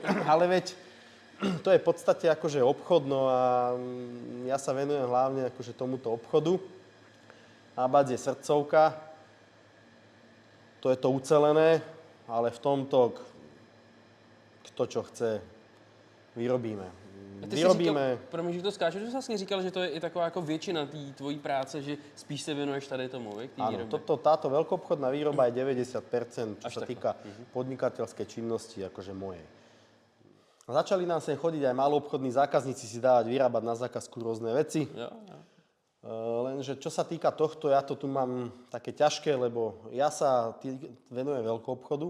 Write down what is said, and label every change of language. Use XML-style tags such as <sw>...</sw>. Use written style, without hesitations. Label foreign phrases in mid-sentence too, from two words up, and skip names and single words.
<sk>Ale veď, to je v podstate akože obchodno a ja sa venujem hlavne akože tomuto obchodu. ABAC je srdcovka, to je to ucelené, ale v tomto, kto čo chce, vyrobíme.</sk> <cs>Říkal, promiň, že to skáču, že jsi vlastně říkal, že to je i taková jako většina té tvojí práce, že spíš se věnuješ tady tomu, k té výrobě.</cs> <sk>Áno, táto veľkoobchodná výroba je 90%, čo sa týka podnikateľskej činnosti, akože mojej. Začali nám sem chodiť aj maloobchodní zákazníci si dávať vyrábať na zákazku rôzne veci.</sk> <cs>Jo.</cs> <sk>Lenže čo sa týka tohto, ja to tu mám také ťažké, lebo ja sa venujem veľkoobchodu.</sk>